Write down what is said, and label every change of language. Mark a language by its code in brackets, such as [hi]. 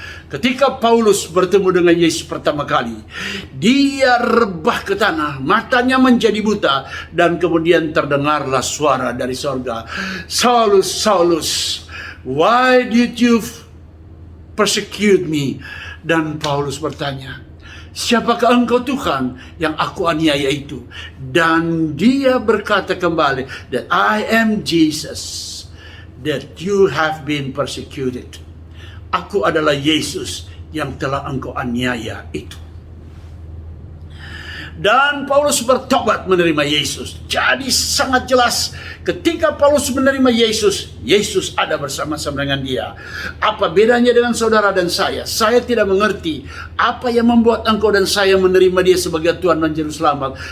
[id] Ketika Paulus bertemu dengan Yesus pertama kali, dia rebah ke tanah, matanya menjadi buta, dan kemudian terdengarlah suara dari sorga, Saulus, Saulus, [en] why did you persecute me? [id] Dan Paulus bertanya, siapakah engkau Tuhan yang aku aniaya itu? Dan dia berkata kembali, [en] that I am Jesus, that you have been persecuted. [id] Aku adalah Yesus yang telah engkau aniaya itu. Dan Paulus bertobat menerima Yesus. Jadi sangat jelas ketika Paulus menerima Yesus, Yesus ada bersama-sama dengan dia. Apa bedanya dengan saudara dan saya? Saya tidak mengerti apa yang membuat engkau dan saya menerima dia sebagai Tuhan dan Juru Selamat.